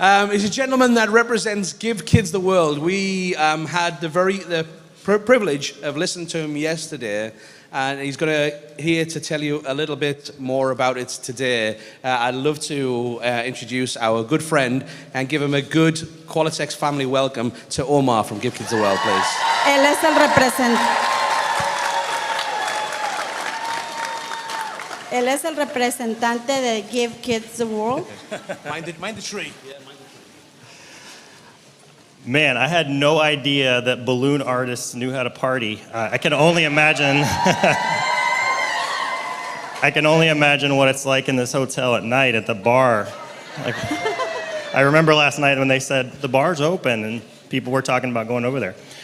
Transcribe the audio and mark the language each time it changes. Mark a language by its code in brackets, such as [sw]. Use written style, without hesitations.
[en] He's a gentleman that represents Give Kids the World. We had the privilege of listening to him yesterday, and he's here to tell you a little bit more about it today. I'd love to introduce our good friend and give him a good Qualitex family welcome to Omar from Give Kids the World, please. [es] Él es el representante de Give Kids the World. [en] Mind the tree. Man, I had no idea that balloon artists knew how to party. I can only imagine. I can only imagine what it's like in this hotel at night at the bar. Like, I remember last night when they said the bar's open and people were talking about going over there.